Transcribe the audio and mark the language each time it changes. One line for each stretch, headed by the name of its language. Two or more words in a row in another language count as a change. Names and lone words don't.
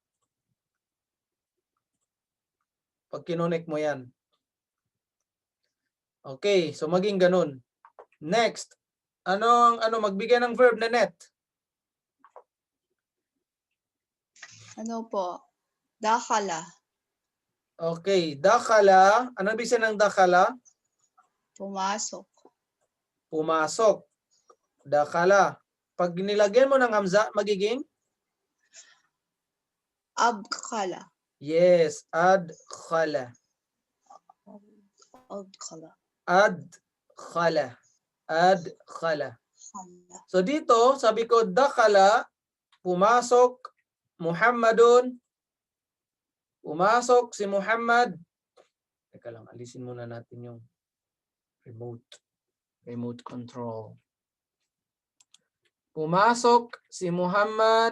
Filipino: Pag kinonek mo yan. Okay, so maging ganun. Next. Magbigay ng verb na net. Ano po? Dakhala. Okay, dakhala. Ano ibig sabihin ng dakhala? Pumasok. Pumasok. Dakhala. Pag nilagyan mo ng hamza, magiging? Abkhala. Yes, adkhala. Abkhala. Adkhala. Adkhala. Khala. So dito, sabi ko, dakhala, pumasok, Muhammadun, pumasok si Muhammad. Teka lang, alisin muna natin yung remote control. Pumasok si Muhammad.